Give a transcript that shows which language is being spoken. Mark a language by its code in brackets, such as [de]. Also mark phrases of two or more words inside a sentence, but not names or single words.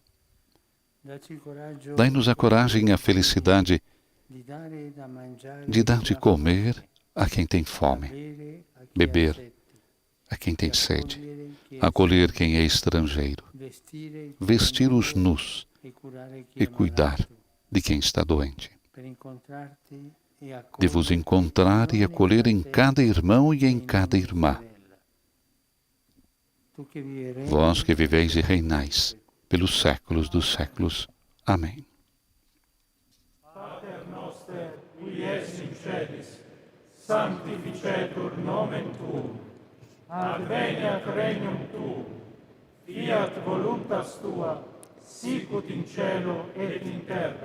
[pt] Dai-nos a coragem e a felicidade de dar de comer a quem tem fome, beber a quem tem sede, acolher quem é estrangeiro, vestir os nus e cuidar de quem está doente. De vos encontrar e acolher em cada irmão e em cada irmã. Vós que viveis e reinais pelos séculos dos séculos. Amém. [la] Qui es in celis, sanctificetur nomen tuum, adveniat regnum tuum, fiat voluntas tua, sicut in cielo et in terra.